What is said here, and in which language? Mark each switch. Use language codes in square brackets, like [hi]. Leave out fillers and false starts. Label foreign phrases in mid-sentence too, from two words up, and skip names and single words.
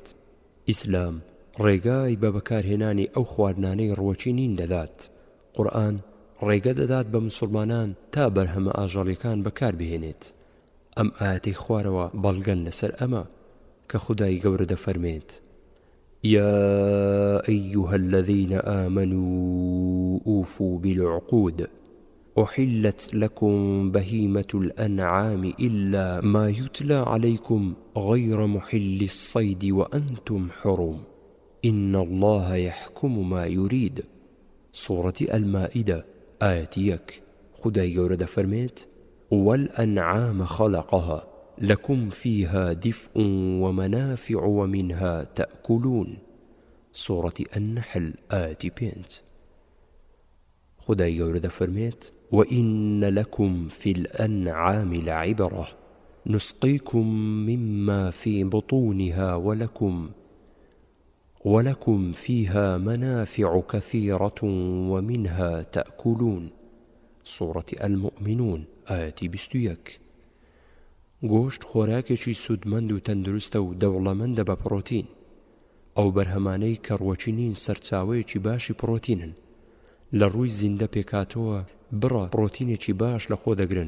[ckb] ئیسلام ڕێگای بە بەکارهێنانی ئەو خواردنانەی ڕوەکی نین دەدات. قورئان ڕێگە دەدات بە مسلمانان تا بەرهەمە ئاژەڵیەکان بەکاربهێنێت. ئەم ئاەتەی خوارەوە بەڵگەن لەسەر ئەمە کە خودای گەورە دەفەرمێت: [ar] يا أيها الذين آمنوا أوفوا بالعقود أحلت لكم بهيمة الأنعام إلا ما يتلى عليكم غير محل الصيد وأنتم حرم إن الله يحكم ما يريد. سورة المائدة آية 1. [ckb] خدای گەورە دەفەرمێت: [ar] والأنعام خلقها لكم فيها دفء ومنافع ومنها تأكلون. سورة النحل آية 5. [ckb] خدای گەورە دەفەرمێت: [ar] وإن لكم في الأنعام لعبرة نسقيكم مما في بطونها ولكم فيها منافع كثيرة ومنها تأكلون. [ckb] سوڕەتی ئەلمؤمینون ئایەتی 21. گۆشت خۆراکێکی سودمەند و تەندروستە و دەوڵەمەندە بە پڕۆتین. ئەو بەرهەمانەی کە ڕووەکی نین سەرچاوەیەکی باشی پڕۆتینن. لە ڕووی زیندە پێکاتەوە بڕە پڕۆتینێکی باش لە خۆ دەگرن.